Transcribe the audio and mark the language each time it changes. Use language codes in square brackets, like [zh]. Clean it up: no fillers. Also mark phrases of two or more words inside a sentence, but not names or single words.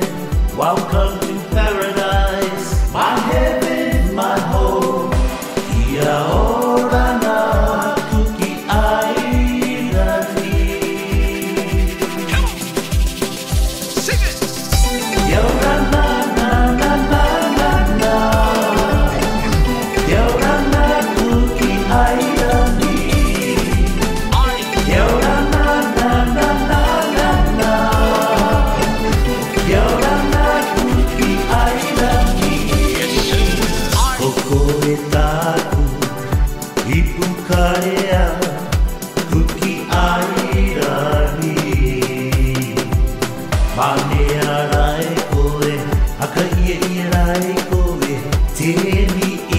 [en] Welcome to paradise, my heaven, my home. [rar] Kia ora na Kuki Airani. [en] Come on, sing it. [rar] Kia ora na na na na na na. Kia ora na Kuki Airani. Kia ora na na na na na na. Kia ora na Kuki Airani. [en] Yes, sir. [rar] Koko e taku i pukarea Kuki Airani. Pane arai koe, haka ia rai koe, tēni